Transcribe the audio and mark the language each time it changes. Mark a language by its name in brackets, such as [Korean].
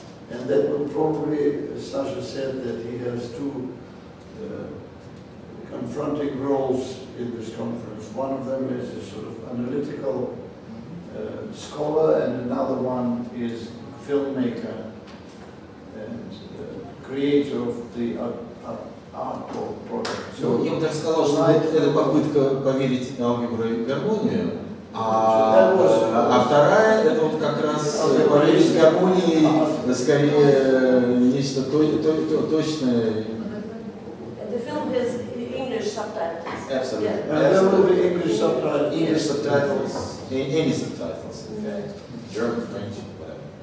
[English] And that will probably, as Sasha said, that he has two confronting roles in this conference. One of them is a sort of analytical scholar, and another one is filmmaker and creator of the art product. So, [Russian] я бы даже сказал, что это попытка поверить в алгебру и гармонию, а вторая это вот как раз поверить в гармонии, скорее нечто точное. [English] The film has English subtitles. Absolutely. Yeah. And there will be English subtitles. English subtitles, any subtitles, in fact. German, French, whatever.